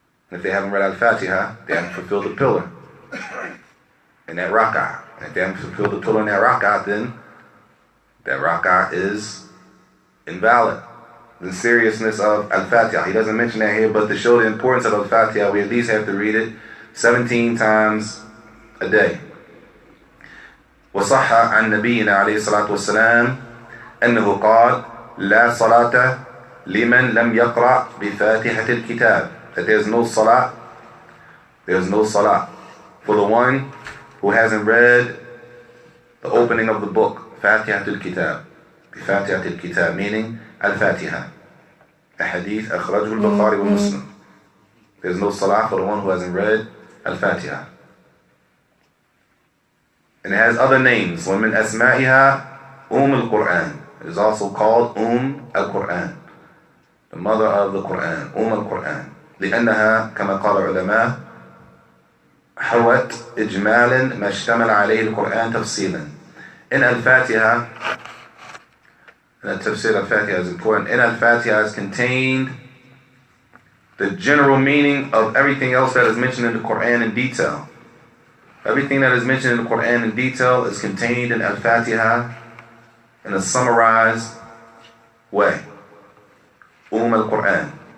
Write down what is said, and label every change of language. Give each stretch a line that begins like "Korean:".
English: And if they haven't read Al-Fatiha, they haven't fulfilled the pillar in that rak'ah. And if they haven't fulfilled the pillar in that rak'ah, then that rak'ah is invalid. The seriousness of Al-Fatiha. He doesn't mention that here, but to show the importance of Al-Fatiha, we at least have to read it 17 times a day.
Arabic: وصح عن نبينا عليه الصلاة والسلام أنه قال لا صلاة لمن لم يقرأ بفاتحة الكتاب.
English: That there's no salah for the one who hasn't read the opening of the book, Fatihatul Kitab,
Arabic: بفاتحة الكتاب,
English: meaning Al-Fatiha. A hadith
Arabic: أخرجه البخاري ومسلم.
English: There's no salah for the one who hasn't read Al-Fatiha. And it has other names.
Arabic: وَمِنْ أَسْمَائِهَا Al-Quran.
English: It is also called Al-Quran, the mother of the Quran, Al-Quran.
Arabic: لأنها كما قال العلماء حوت إجمالا ما اشتمل عليه القرآن تفصيلا.
English: In Al-Fatiha, and the tafsir Al-Fatiha is important, in Al-Fatiha is contained the general meaning of everything else that is mentioned in the Quran in detail. Everything that is mentioned in the Quran in detail is contained in Al-Fatiha in a summarized way. Al-Quran.